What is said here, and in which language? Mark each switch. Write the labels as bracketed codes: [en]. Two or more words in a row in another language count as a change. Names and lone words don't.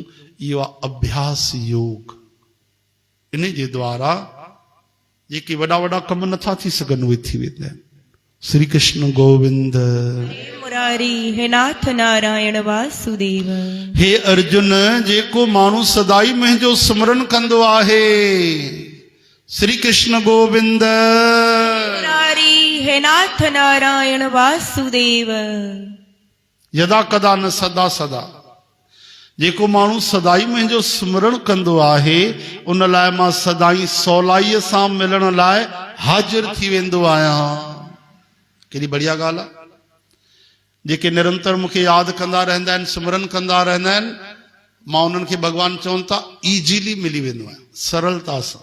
[sd] इहो आहे अभ्यास योग। इन जे द्वारा जेके वॾा वॾा कम नथा थी सघनि उहे थी वेंदा आहिनि। [sa] श्री कृष्ण गोविंद। मुरारी हे नाथ नारायण वासुदेव। [sd] हे अर्जुन, जेको माण्हू सदाई मुंहिंजो स्मरण कंदो आहे, [sa] श्री कृष्ण गोविंद। मुरारी हे नाथ नारायण वासुदेव। यदा कदा न सदा सदा, [sd] जेको माण्हू सदाई मुंहिंजो स्मरण कंदो आहे उन लाइ मां सदाई सवलाईअ सां मिलण लाइ हाज़िर थी वेंदो आहियां। केॾी बढ़िया ॻाल्हि आहे। जेके निरंतर मूंखे यादि कंदा रहंदा आहिनि, स्मरण कंदा रहंदा आहिनि, मां उन्हनि खे भॻवान चवनि था ईज़ीली मिली वेंदो आहियां, सरलता सां।